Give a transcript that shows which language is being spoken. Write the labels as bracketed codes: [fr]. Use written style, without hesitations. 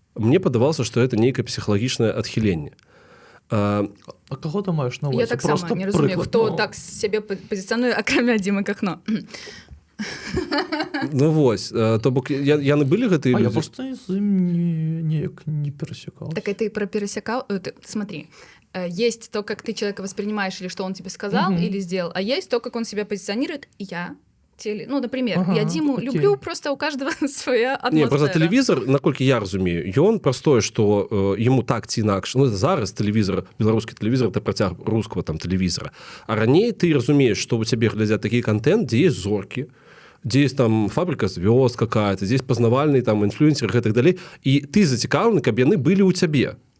[be] Мне падавалася, што это нейкае псіхалагічнае адхіленне. А каго ты маеш на ўвазе? Я таксама не разумею, хто так сябе пазіцыянуе, акрамя Дзімы Кахно. Ну вось, то бок яны былі гэтыя людзі? Я просто з ім неяк не перасекал. [ru] Так это и про пересекал. Смотри, есть то, как ты человека воспринимаешь, или что он тебе сказал, или сделал, а есть то, как он себя позиционирует. Я ну, например, я Диму люблю, просто у каждого своя атмосфера. [be] Не, просто тэлевізор, наколькі я разумею, ён простое, што яму так ці інакш, ну, зараз тэлевізор, беларускі тэлевізор, это працяг рускага там тэлевізора. А раней ты разумееш, што у цябе глядзяць такі контент, дзе есть зоркі, дзе есть там [ru] фабрика звёзд какая-то, [be] здесь пазнавальны там інфлюэнсер і гэтак далей, і ты зацікаўлены, каб яны былі ў цябе.